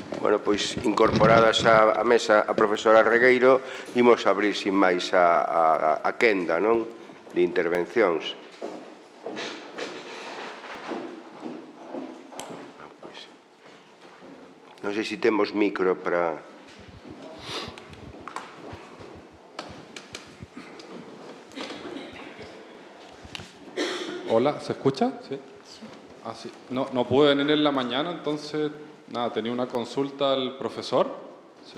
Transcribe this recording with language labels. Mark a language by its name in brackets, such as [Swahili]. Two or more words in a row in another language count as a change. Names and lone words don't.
[Galician] Bueno, pois incorporadas á mesa a profesora Regueiro, imos abrir sin máis a quenda, non? De intervencións. Non sei se temos micro para... [Spanish] Hola, ¿se escucha? Sí. Ah, sí. No pude venir en la mañana, entonces, nada, tenía una consulta al profesor, ¿sí?